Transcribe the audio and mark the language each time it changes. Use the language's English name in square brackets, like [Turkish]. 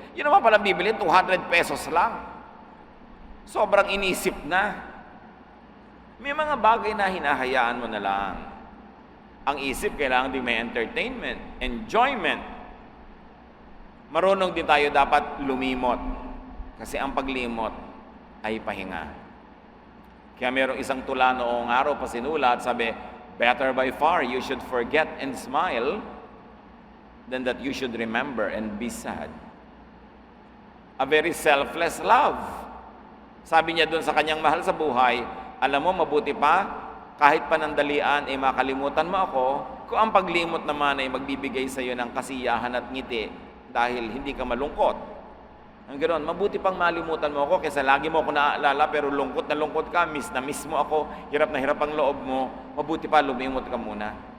[Filipino] Yun naman pala bibili, 200 pesos lang. Sobrang inisip na. May mga bagay na hinahayaan mo na lang. Ang isip, kailangan din may entertainment, enjoyment. Marunong din tayo dapat lumimot. Kasi ang paglimot ay pahinga. Kaya merong isang tula noong araw pa sinulat, sabi, [English] better by far you should forget and smile than that you should remember and be sad. A very selfless love. [Filipino] Sabi niya doon sa kanyang mahal sa buhay, alam mo, mabuti pa, kahit panandalian ay makalimutan mo ako, kung ang paglimot naman ay magbibigay sa iyo ng kasiyahan at ngiti dahil hindi ka malungkot. Ang ganoon, mabuti pang malimutan mo ako kaysa lagi mo ako naaalala pero lungkot na lungkot ka, miss na miss mo ako, hirap na hirap ang loob mo, mabuti pa lumimot ka muna.